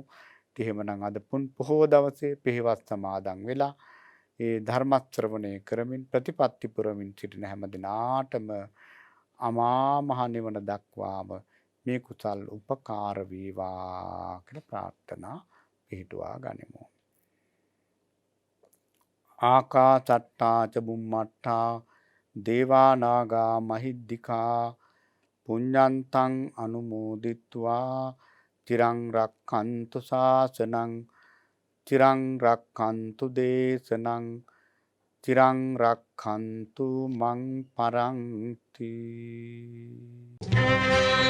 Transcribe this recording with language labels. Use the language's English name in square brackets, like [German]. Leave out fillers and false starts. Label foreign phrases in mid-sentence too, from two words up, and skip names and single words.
[Sinhala] එහෙමනම් අද පුන් පොහෝ දවසේ පෙහෙවස් සමාදන් වෙලා ඒ ධර්ම ශ්‍රවණය කරමින් ප්‍රතිපත්ති පුරමින් සිටින හැම දිනාටම අමා මහ නිවන දක්වාම මේ කුසල් උපකාර වේවා කියලා ප්‍රාර්ථනා පිහිටුවා ගනිමු. [Pali] ආකාසට්ටා ච බුම්මට්ටා දේවා නාග මහිද්దికා පුඤ්ඤන්තං අනුමෝදිත්වා තිරං රක්ඛන්තු ශාසනං තිරං රක්ඛන්තු දේශනං තිරං රක්ඛන්තු මං පරන්ති.